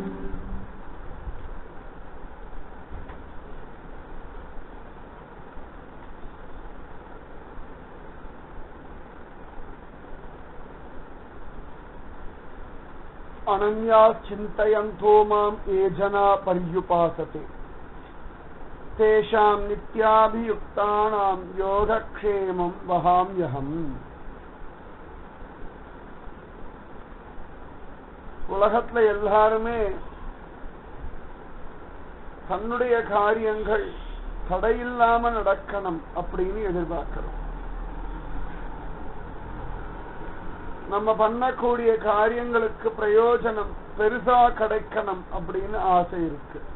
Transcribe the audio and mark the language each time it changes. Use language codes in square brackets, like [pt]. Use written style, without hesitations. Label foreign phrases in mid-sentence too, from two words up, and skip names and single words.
[sa] अनन्याश्चिन्तयन्तो माम् ये जना पर्युपासते तेषां नित्याभियुक्तानां योगक्षेमं वहाम्यहम्. [ta] உலகத்துல எல்லாருமே தன்னுடைய காரியங்கள் தடையில்லாம நடக்கணும் அப்படின்னு எதிர்பார்க்கிறோம். நம்ம பண்ணக்கூடிய காரியங்களுக்கு பிரயோஜனம் பெருசா கிடைக்கணும் அப்படின்னு ஆசை இருக்கு.